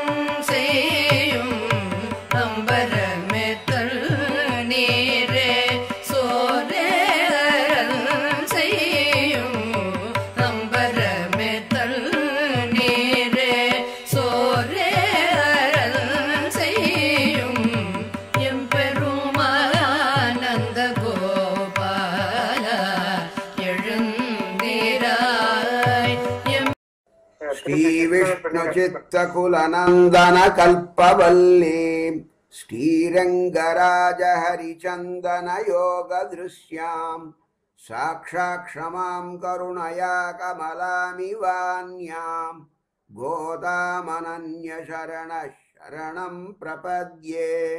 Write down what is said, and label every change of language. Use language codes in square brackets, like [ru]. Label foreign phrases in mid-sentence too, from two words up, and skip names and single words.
[ta] செய்யும் அம்பரமே தண்ணீரே சோரே அறம் செய்யும் அம்பரமே தண்ணீரே சோரே அறம் செய்யும் எம்பெருமானந்த கோபால எழுந்திராய் [sa] श्री विष्णु चित्तकुलनंदन कल्पवल्ली श्रीरंगराज हरिचंदन योग दृश्याम साक्षाक्षमां करुणया कमलामिवान्यां गोदामनन्य शरण शरणं प्रपद्ये